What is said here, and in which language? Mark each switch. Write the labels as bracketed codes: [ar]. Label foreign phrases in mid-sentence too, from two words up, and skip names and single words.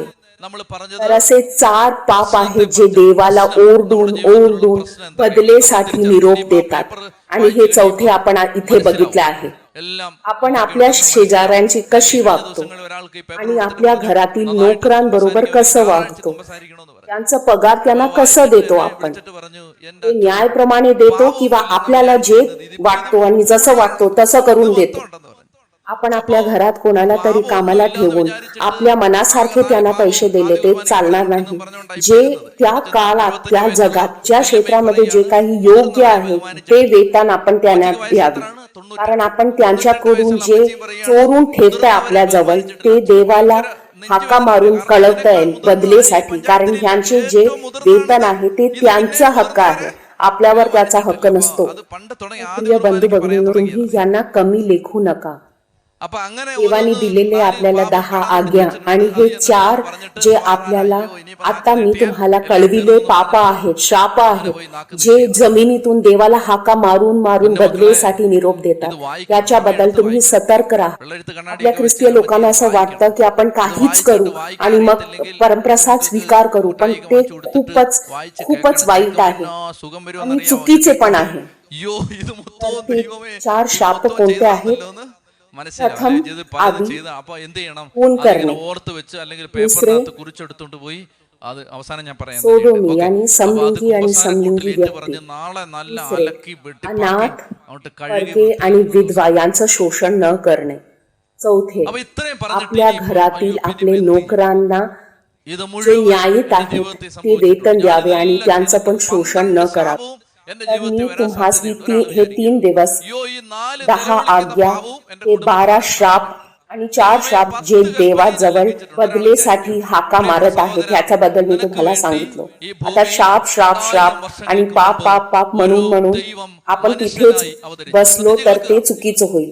[mr] तर असे 4 पाप आहेत जे देवाला ओरडून बदलेसाठी निरोप देतात आणि हे चौथे आपण इथे बघितले आहे. आपण आपल्या शेजाऱ्यांची कशी वागतो आणि आपल्या घरातील नोकरांबरोबर कसं वागतो त्यांचा पगार त्यांना कसं देतो आपण? [ml] വിളിച്ചിട്ട് പറഞ്ഞു എന്റെ [mr] ते न्यायप्रमाणे देतो किंवा आपल्याला जे वाटतो आणि जसं वाटतो तसं करून देतो? [ml] ഉണ്ടെന്ന് പറഞ്ഞു. [mr] आपण आपल्या घरात कोणाला तरी कामाला ठेवून आपल्या मनासारखे त्यांना पैसे दिले ते चालणार नाही. जे त्या काळात त्या जगात ज्या क्षेत्रामध्ये जे काही योग्य आहे ते वेतन आपण त्यांना द्यावे. कारण आपण त्यांच्याकडून जे चोरून ठेवताय आपल्या जवळ ते देवाला हाका मारून कळवता येईल बदलेसाठी. कारण ह्यांचे जे वेतन आहे ते त्यांचा हक्क आहे, आपल्यावर त्याचा हक्क नसतो. [ml] അത് പണ്ട് തുടങ്ങി [mr] प्रिय बंधू भगिनींनो, तुम्ही यांना कमी लेखू नका. [ml] അപ്പൊ അങ്ങനെ [mr] देवानी दिलेले आपल्याला 10 आज्ञा आणि हे 4 जे आपल्याला आता मी तुम्हाला कळविले पाप आहेत, श्राप आहेत, जे जमिनीतून देवाला हाका मारून मारून बदलेसाठी निरोप देतात. त्याच्याबद्दल तुम्ही सतर्क राहा. आपल्या ख्रिस्तीय लोकांना असं वाटतं की आपण काहीच करू आणि मग परमप्रसाद स्वीकार करू, पण ते खूपच खूपच वाईट आहे [ml] സുഖം [mr] आणि चुकीचे पण आहे. [ml] അയ്യോ ഇത് മൊത്തം [mr] ते [ml] ദൈവമേ [mr] 4 शाप कोणते आहेत? [ml] മനസ്സിലാവും പലതും ചെയ്ത് അപ്പൊ എന്ത് ചെയ്യണം? [mr] खून करणे, [ml] ഓർത്ത് വെച്ച് അല്ലെങ്കിൽ [mr] दुसरे [ml] പേപ്പറിനകത്ത് കുറിച്ചെടുത്തോണ്ട് പോയി അത് അവസാനം ഞാൻ പറയാം [mr] सोडोमी आणि समलिंगी आणि समलिंगी व्यक्ती, [ml] പറഞ്ഞ് നാളെ നല്ല [mr] तिसरे [ml] അലക്കി വെട്ടിപ്പാക്കി [mr] अनाथ, [ml] അങ്ങോട്ട് കഴുകി. [mr] परके आणि विधवा यांचं शोषण न करणे. चौथे, [ml] അപ്പൊ ഇത്രയും പറഞ്ഞിട്ട് [mr] आपल्या [ml] ഈ [mr] घरातील आपले नोकरांना [ml] ഇത് [mr] जे [ml] മുഴുവൻ [mr] न्यायित आहेत ते वेतन द्यावे आणि त्यांचं पण शोषण न करावे. [ml] എന്റെ [mr] तर [ml] ജീവിതത്തിൽ [mr] मी [ml] വരാൻ [mr] तुम्हास [ml] സാധ്യതയുണ്ട്. [mr] हे 3 दिवस [ml] അയ്യോ ഈ 4 [mr] 10 आज्ञा ते 12 श्राप आणि 4 श्राप जे देवाजवळ बदलेसाठी हाका मारत आहेत ह्याच्याबद्दल मी तुम्हाला सांगितलं. आता श्राप श्राप श्राप आणि पाप पाप पाप म्हणून म्हणून आपण तिथेच बसलो तर ते चुकीचं होईल.